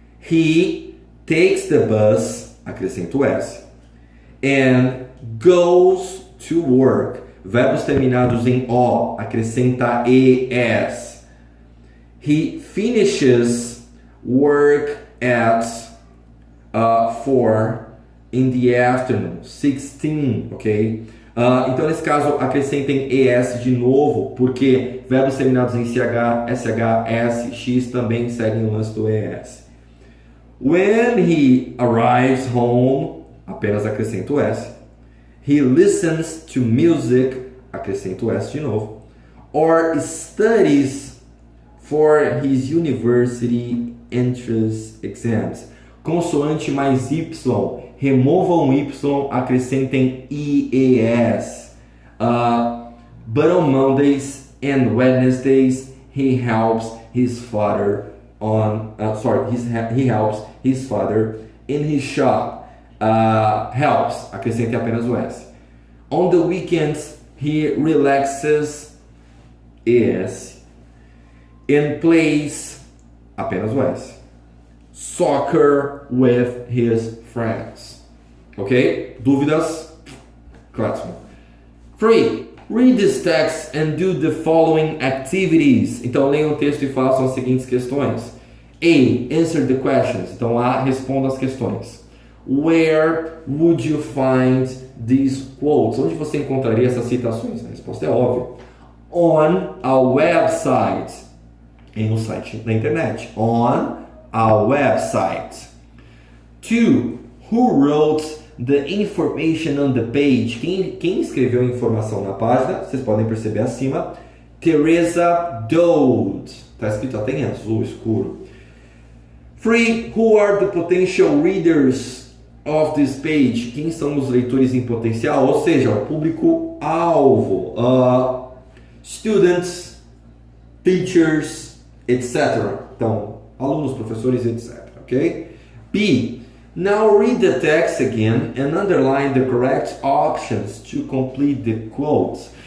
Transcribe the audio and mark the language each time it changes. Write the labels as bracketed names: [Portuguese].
[English] He takes the bus, [Portuguese] acrescento o S, [English] and goes to work. [Portuguese] Verbos terminados em O, acrescenta ES. [English] He finishes work at 4 in the afternoon, 16, ok? [Portuguese] Então, nesse caso, acrescentem ES de novo, porque verbos terminados em CH, SH, S, X também seguem o lance do ES. [English] When he arrives home, [Portuguese] apenas acrescento S. [English] He listens to music, [Portuguese] acrescento S de novo. [English] Or studies for his university entrance exams. [Portuguese] Consoante mais Y, removam Y, acrescentem IES. [English] But on Mondays and Wednesdays, he helps his father he helps his father in his shop. Helps, [Portuguese] acrescente apenas o S. [English] On the weekends, he relaxes, ES, and plays, [Portuguese] apenas o S, [English] soccer with his friends. [Portuguese] Ok? Dúvidas? Classroom. 3. [English] Read this text and do the following activities. [Portuguese] Então, leiam o texto e façam as seguintes questões. A. [English] Answer the questions. [Portuguese] Então, A. Responda as questões. [English] Where would you find these quotes? [Portuguese] Onde você encontraria essas citações? A resposta é óbvia. [English] On a website. [Portuguese] Em um site na internet. [English] On a website. 2. Who wrote the information on the page? [Portuguese] Quem escreveu a informação na página? Vocês podem perceber acima. Teresa Dodd. Está escrito até em azul escuro. 3. [English] Who are the potential readers of this page? [Portuguese] Quem são os leitores em potencial? Ou seja, o público-alvo. Students, [English] teachers, etc. [Portuguese] Então, alunos, professores, etc. Ok? B. [English] Now read the text again and underline the correct options to complete the quotes.